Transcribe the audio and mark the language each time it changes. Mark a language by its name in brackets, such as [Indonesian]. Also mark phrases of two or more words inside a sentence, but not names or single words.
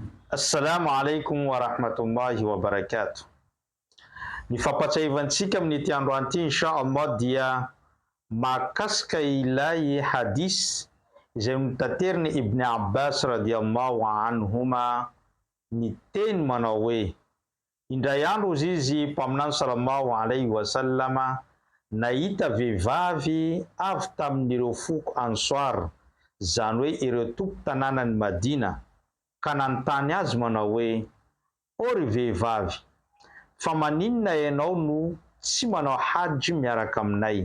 [Arabic] Assalamu alaikum wa rahmatullahi wa barakatuh. [Malagasy] Ny fampatsiavantsika amin'ity androany ity inshallah dia mahakasika ilay hadis izay mitateriny Ibn Abbas [Arabic] رضي الله عنهما [Malagasy] ny teny manao hoe indray andro izy mpaminany [Arabic] صلى الله عليه وسلم [Malagasy] nahita vehivavy avy tamin'ireo foko Ansar, zany hoe ireo tompo tanànan'ny Madina, ka nanontany azy manao hoe ory vehivavy, fa maninona ianao no tsy manao hajy miaraka aminay?